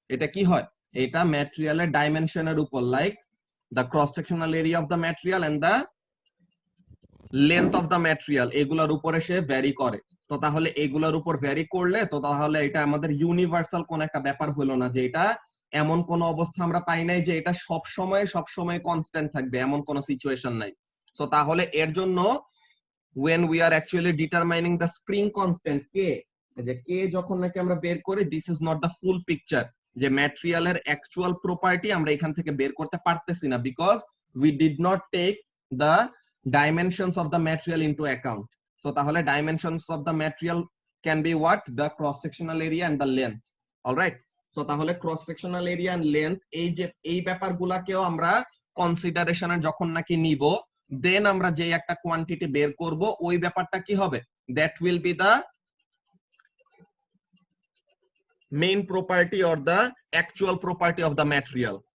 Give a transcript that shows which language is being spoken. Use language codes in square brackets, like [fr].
[bn] এটা কি হয়, এটা ম্যাটেরিয়ালের ডাইমেনশনের উপর, [en] like the cross sectional area of the material and the length of the material, [bn] এগুলোর উপরে সে ভ্যারি করে। তো তাহলে এগুলোর উপর ভ্যারি করলে তো তাহলে এটা আমাদের ইউনিভার্সাল কোন একটা ব্যাপার হলো না, যে এটা এমন কোন অবস্থা আমরা পাই নাই যে এটা সব সময় কনস্ট্যান্ট থাকবে, এমন কোন সিচুয়েশন নাই। [en] so তাহলে এর জন্য when we are actually determining the spring constant k, [bn] যে k যখন নাকি আমরা বের করি, [en] this is not the full picture, [bn] যে ম্যাটেরিয়ালের অ্যাকচুয়াল প্রপার্টি আমরা এখান থেকে বের করতে পারতেছি না, [en] because we did not take the dimensions of the material into account. So তাহলে dimensions of the material can be what? The cross sectional area and the length. All right, so [bn] তাহলে [en] cross sectional area and length [bn] এই ব্যাপারগুলোকেও আমরা কনসিডারেশনে যখন নাকি নিব, দেন আমরা যে একটা কোয়ান্টিটি বের করব, ওই ব্যাপারটা কি হবে? [en] That will be the main property or the actual property of the material.